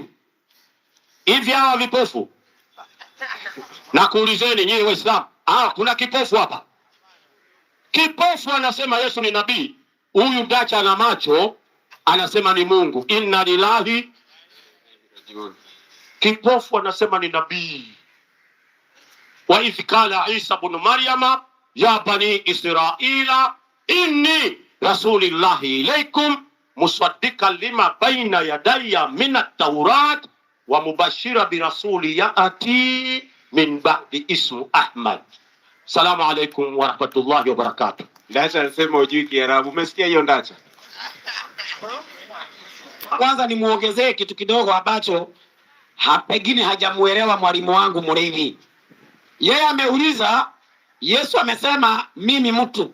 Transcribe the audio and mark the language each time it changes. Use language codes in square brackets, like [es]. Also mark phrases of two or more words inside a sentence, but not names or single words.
[sw] Hivi hawa vipofu, na kuulizeni nyinyi Waislamu, kuna kipofu hapa? Kipofu anasema Yesu ni nabii. Huyu dacha na macho anasema ni Mungu. [ar] إنا لله. [sw] Kipofu anasema ni nabii. [ar] وإذ قال عيسى ابن مريم يا بني إسرائيل إني رسول الله إليكم مصدقا لما بين يدي من التوراة ومبشرا برسول يأتي من بعدي اسمه أحمد. السلام عليكم ورحمة الله وبركاته. [sw] Ndacha anasema hujui Kiarabu. Umesikia hiyo Ndacha? Kwanza nimuongezee kitu kidogo ambacho pengine hajamuelewa mwalimu wangu Mlevi. Yeye ameuliza, Yesu amesema mimi mtu.